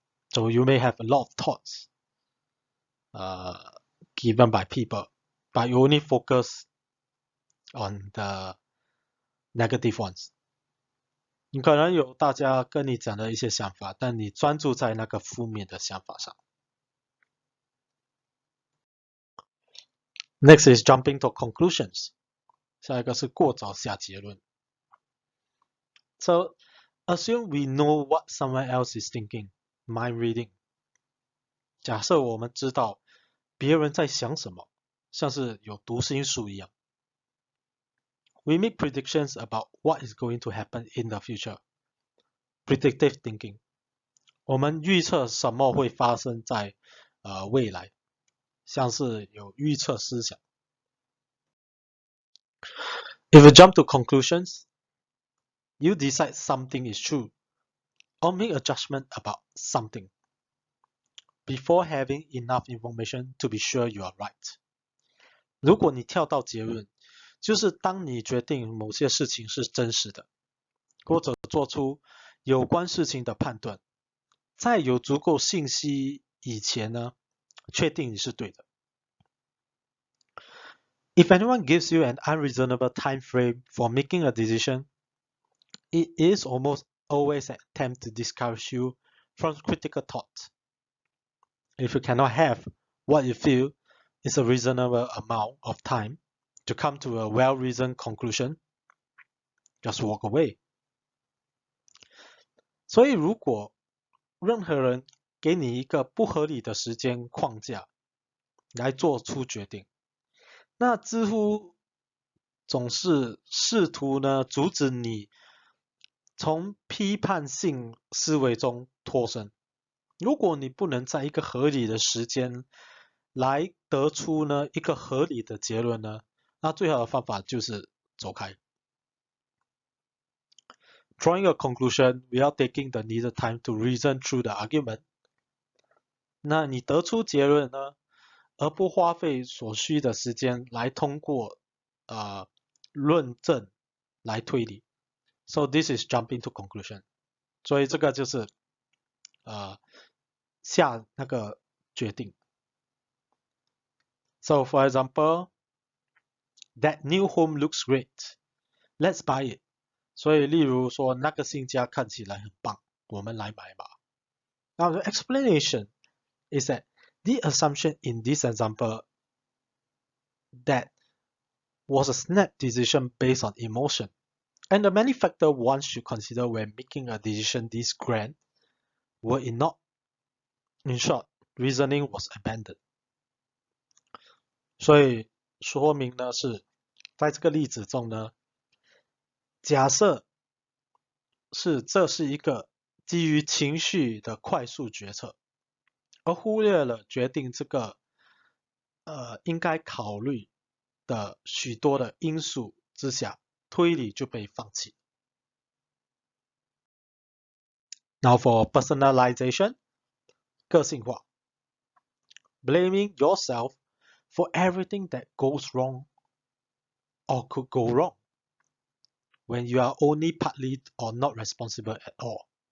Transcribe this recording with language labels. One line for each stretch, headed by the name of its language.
English: So you may have a lot of thoughts given by people, but you only focus on the negative ones.
Chinese: 你可能有大家跟你讲的一些想法，但你专注在那个负面的想法上。
English: Next is jumping to conclusions.
Chinese: 下一个是过早下结论。
English: So assume we know what someone else is thinking. Mind reading.
Chinese: 假设我们知道别人在想什么，像是有读心术一样。
English: We make predictions about what is going to happen in the future. Predictive thinking.
Chinese: 我们预测什么会发生在未来，像是有预测思想。
English: If you jump to conclusions, you decide something is true or make a judgment about something before having enough information to be sure you are right.
Chinese: 如果你跳到结论，就是当你决定某些事情是真实的，或者做出有关事情的判断，在有足够信息以前呢，确定你是对的。
English: If anyone gives you an unreasonable time frame for making a decision, it is almost always an attempt to discourage you from critical thought. If you cannot have what you feel is a reasonable amount of time to come to a well-reasoned conclusion, just walk away.
Chinese: 所以如果任何人给你一个不合理的时间框架来做出决定，那似乎总是试图呢阻止你从批判性思维中脱身。如果你不能在一个合理的时间来得出呢一个合理的结论呢，那最好的方法就是走开。
English: Drawing a conclusion without taking the needed time to reason through the argument。
Chinese: 那你得出结论呢，而不花费所需的时间来通过论证来推理。
English: So this is jumping to conclusion。
Chinese: 所以这个就是下那个决定。
English: So for example, that new home looks great. Let's buy it.
Chinese: 所以例如说那个新家看起来很棒，我们来买吧。
English: Now the explanation is that the assumption in this example that was a snap decision based on emotion, and the many factors one should consider when making a decision this grand were ignored. In short, reasoning was abandoned.
Chinese: 所以说明呢是在这个例子中呢，假设这是一个基于情绪的快速决策，而忽略了决定这个应该考虑的许多的因素之下，推理就被放弃。
English: Now for personalization,
Chinese: 个性化
English: ，blaming yourself for everything that goes wrong or could go wrong when you are only partly or not responsible at all。